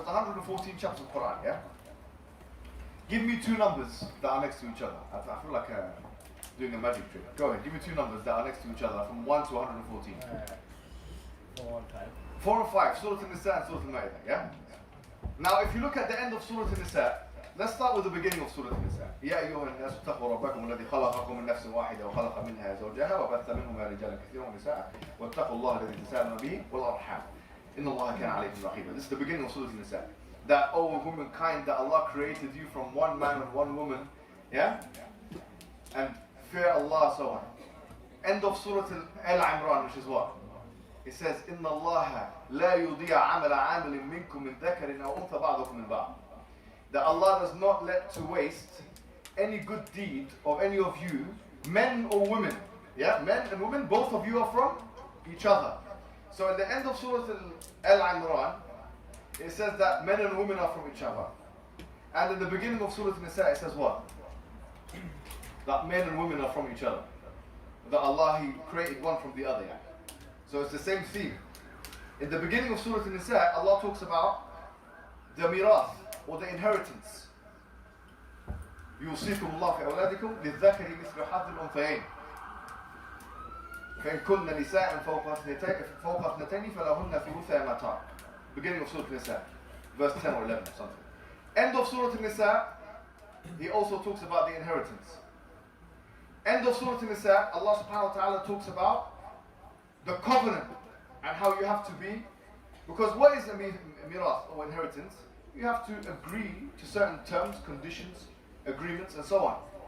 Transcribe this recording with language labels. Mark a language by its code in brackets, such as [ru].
[en] It's 114 chapters of Quran, yeah? Give me two numbers that are next to each other. I feel like doing a magic trick. Go ahead, give me two numbers that are next to each other from 1 to 114. 4 and 5. 4 and 5, Surah An-Nisa and Surah Al-Ma'idah, yeah? Now, if you look at the end of Surah An-Nisa, let's start with the beginning of Surah An-Nisa. [ar] يا أيها الناس اتقوا ربكم الذي خلقكم من نفس واحدة وخلق منها زوجها وبث منهما رجالا كثيرا ونساء واتقوا الله الذي تساءلون به والأرحام إن الله كان عليكم رقيبا. [en] This is the beginning of Surah An-Nisa. That, O womankind, that Allah created you from one man and one woman, yeah? And fear Allah, so on. End of Surah Al-Imran, which is what? It says, [ar] إن الله لا يضيع عمل عامل منكم من ذكر أو أنثى بعضكم من بعض. [en] That Allah does not let to waste any good deed of any of you, men or women. Yeah, men and women, both of you are from each other. So at the end of Surah Al-Imran, it says that men and women are from each other. And in the beginning of Surah An-Nisa, it says what? That men and women are from each other. That Allah, He created one from the other. Yeah? So it's the same theme. In the beginning of Surah An-Nisa, Allah talks about the mirath, or the inheritance. [ar] يوصيكم الله في أولادكم للذكر مثل حظ الأنثيين فإن كن نساء فوق اثنتين فلهن ثلثا ما ترك. [en] Beginning of Surah An-Nisa, verse 10 or 11 or something. End of Surah An-Nisa, He also talks about the inheritance. End of Surah An-Nisa, Allah subhanahu wa ta'ala talks about the covenant and how you have to be. Because what is a mirath or inheritance? You have to agree to certain terms, conditions, agreements, and so on.